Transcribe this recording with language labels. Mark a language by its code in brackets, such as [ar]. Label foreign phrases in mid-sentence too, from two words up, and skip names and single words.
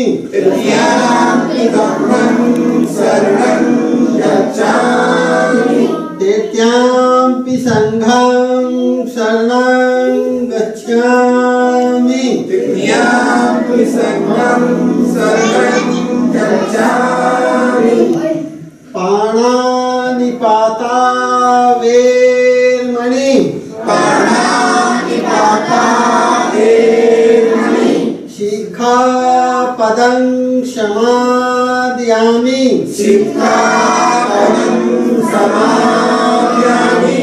[pi] तृतीयंपि धम्मं शरणं गच्छामि तृतीयंपि संघं शरणं गच्छामि तृतीयंपि संघं शरणं गच्छामि पाणानिपाता वेरमणि पाणानिपाता वेरमणि शिक्षापदं समादयामि शिक्षापदं समादयामि